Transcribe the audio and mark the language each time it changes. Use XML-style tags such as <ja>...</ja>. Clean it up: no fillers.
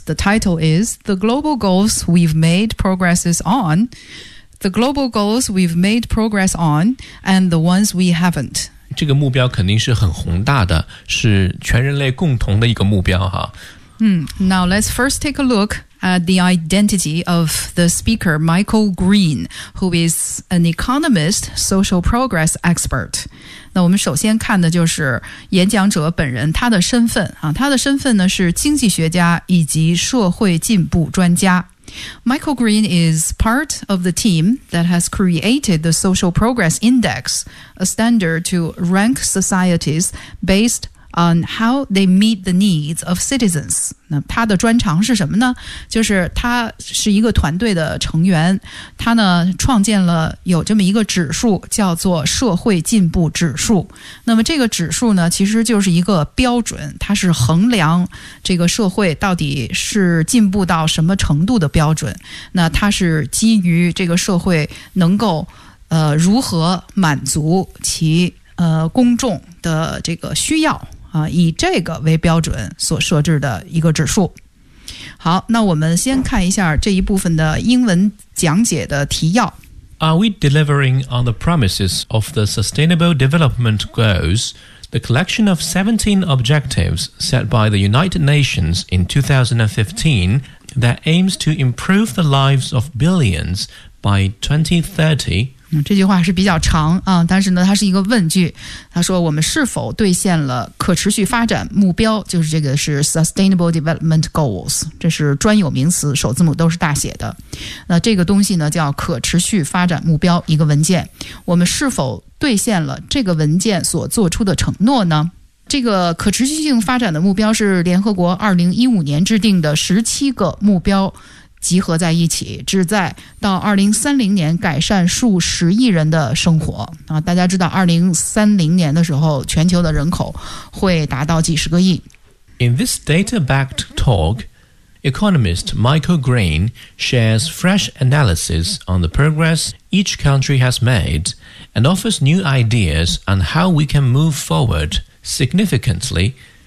<en>The title is The Global Goals We've Made Progresses On, The Global Goals We've Made Progress On, and The Ones We Haven't.</en> <zh>这个目标肯定是很宏大的，是全人类共同的一个目标哈。</zh> <en>Now let's first take a look. The identity of the speaker, Michael Green, who is an economist, social progress expert.</en> <zh>那我们首先看的就是演讲者本人他的身份、他的身份呢是经济学家以及社会进步专家。</zh> <en>Michael Green is part of the team that has created the Social Progress Index, a standard to rank societies based on how they meet the needs of citizens.</en> <zh>那他的专长是什么呢？就是他是一个团队的成员，他呢创建了有这么一个指数，叫做社会进步指数。那么这个指数呢，其实就是一个标准，它是衡量这个社会到底是进步到什么程度的标准。那它是基于这个社会能够如何满足其公众的这个需要。以这个为标准所设置的一个指数。好，那我们先看一下这一部分的英文讲解的提要。</zh> <en>Are we delivering on the promises of the Sustainable Development Goals, the collection of 17 objectives set by the United Nations in 2015 that aims to improve the lives of billions by 2030?</en> <zh>这句话是比较长啊，但是呢它是一个问句。他说我们是否兑现了可持续发展目标，就是这个是 Sustainable Development Goals， 这是专有名词，首字母都是大写的。那这个东西呢叫可持续发展目标，一个文件。我们是否兑现了这个文件所做出的承诺呢？这个可持续性发展的目标是联合国2015年制定的17个目标集合在一起，旨在到2030年改善数十亿人的生活啊！大家知道，2030年的时候，全球的人口会达到几十个亿。</zh> <en>In this data-backed talk, economist Michael Green shares fresh analysis on the progress each country has made and offers new ideas on how we can move forward significantly.</en>